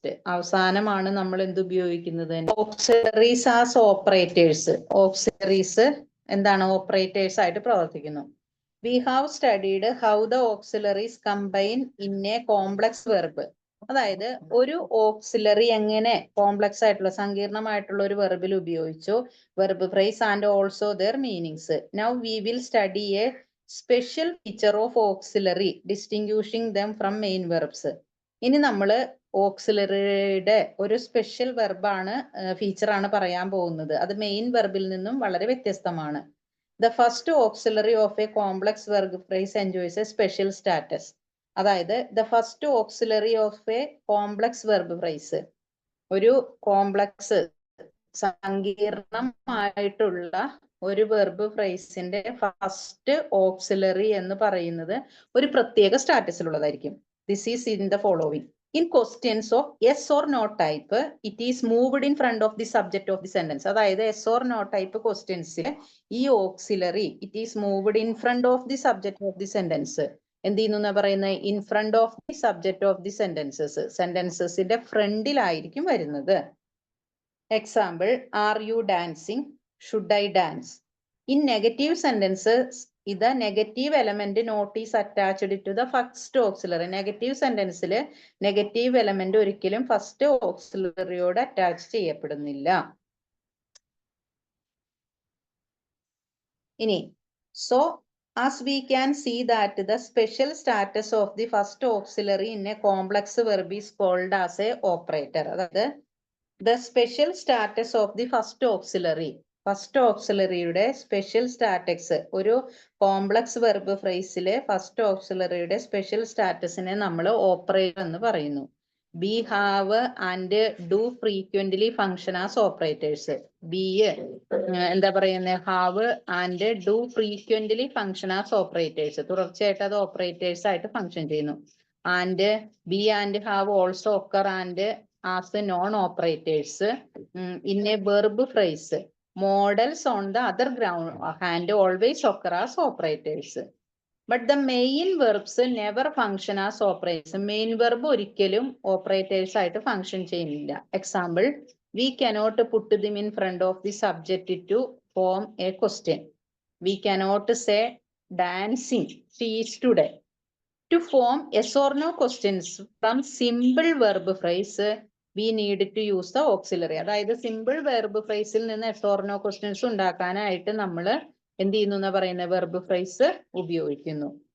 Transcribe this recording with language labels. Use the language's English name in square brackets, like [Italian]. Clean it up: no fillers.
[Malayalam] അവസാനമാണ് നമ്മൾ എന്ത് ഉപയോഗിക്കുന്നത്? [English] Auxiliaries as operators. [Malayalam] ഓക്സിലറീസ് എന്താണ്? ഓപ്പറേറ്റേഴ്സ് ആയിട്ട് പ്രവർത്തിക്കുന്നു. [English] We have studied how the auxiliaries combine in a complex verb. [Malayalam] അതായത് ഒരു ഓക്സിലറി എങ്ങനെ കോംപ്ലക്സ് ആയിട്ടുള്ള സങ്കീർണമായിട്ടുള്ള ഒരു വെർബിൽ ഉപയോഗിച്ചു. [English] Verb phrase and also their meanings. Now we will study a special feature of auxiliary distinguishing them from main verbs. [Malayalam] ഇനി നമ്മൾ ഓക്സിലറിയുടെ ഒരു special വെർബാണ് ഫീച്ചറാണ് പറയാൻ പോകുന്നത്. അത് മെയിൻ വെർബിൽ നിന്നും വളരെ വ്യത്യസ്തമാണ്. [English] The first auxiliary of a complex verb phrase enjoys a special status. [Malayalam] അതായത് [English] the first auxiliary of a complex verb phrase, [Malayalam] ഒരു കോംപ്ലക്സ് സങ്കീർണമായിട്ടുള്ള ഒരു വെർബ് ഫ്രേസിന്റെ ഫസ്റ്റ് ഓക്സിലറി എന്ന് പറയുന്നത് ഒരു പ്രത്യേക സ്റ്റാറ്റസിലുള്ളതായിരിക്കും. [English] This is in the following. In questions of yes or no type, it is moved in front of the subject of the sentence. അതായത് yes or no type questionsil [Malayalam] ഈ auxiliary [English] it is moved in front of the subject of the sentence. [Malayalam] എന്ത് ചെയ്യുന്നു പറയുന്നത്? [English] in front of the subject of the sentences. [Malayalam] സെന്റൻസസിന്റെ ഫ്രണ്ടിലായിരിക്കും വരുന്നത്. [English] Example, are you dancing? Should I dance? In negative sentences, the negative element not is attached to the first auxiliary. [Malayalam] Negative sentence negative element ഒരിക്കലും first auxiliary യോട് attach ചെയ്യപ്പെടുന്നില്ല. [English] ഇനി so as we can see that the special status of the first auxiliary in a complex verb is called as a operator. അതായത് the special status of the first auxiliary. [Malayalam] First ഓക്സിലറിയുടെ special status, ഒരു complex verb ഫ്രേസിലെ first ഓക്സിലറിയുടെ special സ്റ്റാറ്റസിനെ നമ്മൾ operator എന്ന് പറയുന്നു. [English] Be, have and do frequently function as operators. Be [Malayalam] എന്താ പറയുന്നത്? [English] Have and do frequently function as operators. [Malayalam] തുടർച്ചയായിട്ട് അത് operators ആയിട്ട് function ചെയ്യുന്നു. [English] And be and have also occur and as non operators in a verb phrase. Modals on the other ground hand always occur as operators. But the main verbs never function as operators. [Malayalam] Main verb ഒരിക്കലും operators ആയിട്ട് function ചെയ്യുന്നില്ല. [English] Example, we cannot put them in front of the subject to form a question. We cannot say dancing she is today. To form yes or no questions from simple verb phrase, we need to use the auxiliary. [Malayalam] അതായത് simple verb phrase ൽ നിന്ന് yes or no questions ഉണ്ടാക്കാനായിട്ട് നമ്മൾ എന്ത് ചെയ്യുന്നു എന്ന് പറയുന്ന verb phrase ഉപയോഗിക്കുന്നു.